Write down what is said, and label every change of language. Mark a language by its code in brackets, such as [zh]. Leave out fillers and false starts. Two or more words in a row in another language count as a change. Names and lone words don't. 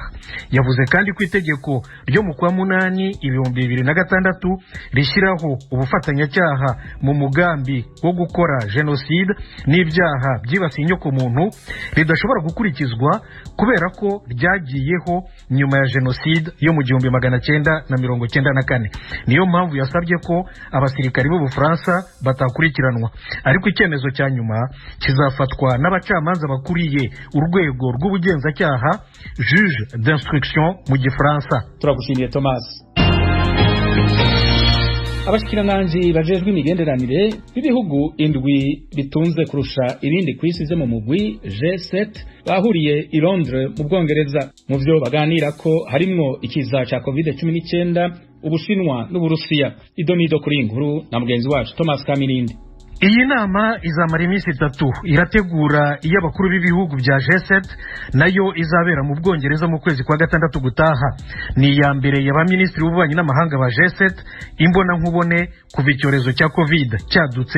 [rw] Yavuze kandi ko itegeko ryo mu kwa 8 2006 rishyiraho ubufatanyacyaha mu mugambi wo gukora genocide n'ibyaha byibasiye inyoko muntu ridashobora gukurikizwa kubera ko ryagiyeho nyuma ya genocide yo mu 1994. Niyo mpamvu yasabye ko abasirikari b'u Bufaransa batakurikiranwa, ariko icyemezo cya nyuma kizafatwa n'abacamanza bakuriye urwego rw'ubugenzacyaha, [fr] juge d'instruction [rw] mu Gifaransa. Turagushimiye Thomas. [rn] Abashikiranganji bajejwe imigenderanire b'ibihugu indwi bitunze kurusha ibindi kwisize mu mugwi G7 bahuriye i Londres mu Bwongereza. Mu byo baganira ko harimwo ikiza cya COVID-19, Ubushinwa n'Uburusiya. Idonido kuri inkuru na mugenzi wacu Thomas Kamirindi. [rw] Iyi nama izamara iminsi 3 irategura iy'abakuru b'ibihugu bya G7 nayo izabera mu Bwongereza mu kwezi kwa gatandatu gutaha. Ni ya mbere y'abaminisitiri b'ububanyi n'amahanga ba G7 imbona nkubone kuva icyorezo cya COVID cyadutse.